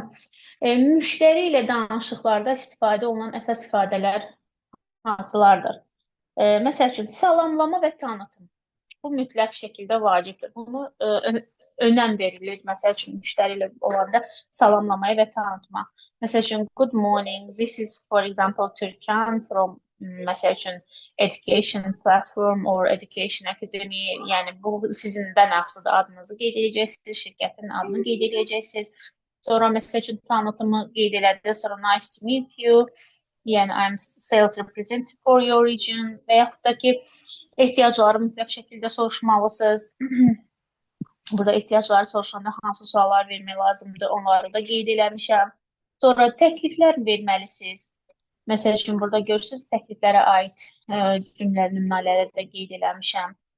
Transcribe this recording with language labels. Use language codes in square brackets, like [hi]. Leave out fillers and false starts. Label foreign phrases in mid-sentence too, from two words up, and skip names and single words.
[az] Müştəri ilə danışıqlarda istifadə olunan əsas ifadələr hansılardır? Məsəl üçün, salamlama və tanıtım. Bu mütləq şəkildə vacibdir. Bunu önəm verilir. Məsəl üçün, müştəri ilə olanda salamlamaya və tanıtma. Məsəl üçün, [en] good morning, this is, for example, Türkan from [az] məsəl üçün [en] education platform or education academy, [az] yəni bu sizindən asılıdır, adınızı qeyd edəcəksiniz, şirkətin adını qeyd edəcəksiniz. Sonra məsəl üçün tanıtımı qeyd elədiniz, sonra [en] nice to meet you, [az] yəni [en] I'm sales representative for your region [az] və yaxud da ki, ehtiyacları mütləq şəkildə soruşmalısınız. Burada ehtiyacları soruşanda hansı suallar vermək lazımdır, onları da qeyd eləmişəm. Sonra təkliflər verməlisiniz. Məsəl üçün, burada görürsünüz, təkliflərə aid cümlə nümunələri də qeyd eləmişəm.